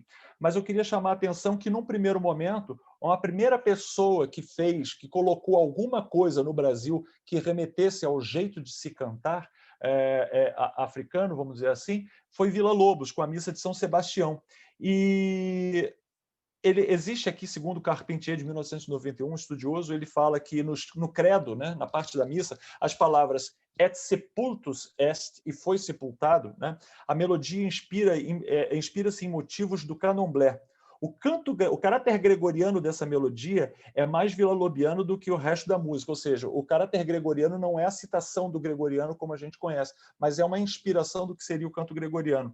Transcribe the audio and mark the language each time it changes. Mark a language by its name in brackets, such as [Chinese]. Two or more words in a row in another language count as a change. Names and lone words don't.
[Portuguese] Mas eu queria chamar a atenção que, num primeiro momento, uma primeira pessoa que colocou alguma coisa no Brasil que remetesse ao jeito de se cantar africano, vamos dizer assim, foi Villa-Lobos, com a Missa de São Sebastião. E existe aqui, segundo Carpentier, de 1991, um estudioso, ele fala que no credo, né, na parte da missa, as palavras [Latin] et sepultus est, [Portuguese] e foi sepultado, né, a melodia inspira-se em motivos do candomblé. O caráter gregoriano dessa melodia é mais villa-lobiano do que o resto da música, ou seja, o caráter gregoriano não é a citação do gregoriano como a gente conhece, mas é uma inspiração do que seria o canto gregoriano.